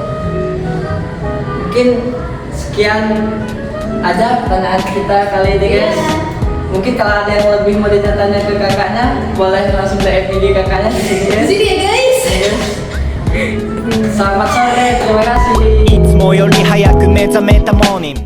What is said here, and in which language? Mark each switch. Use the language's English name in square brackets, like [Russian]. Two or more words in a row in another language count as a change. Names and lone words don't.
[Indonesian] Mungkin sekian aja pertanyaan kita kali ini guys. Iya. Mungkin kalau ada yang lebih mau ditanya ke kakaknya, boleh langsung DM IG kakaknya di sini Di guys. sini ya guys. Selamat sore, terima kasih. [Japanese] いつもより早く目覚めたモーニング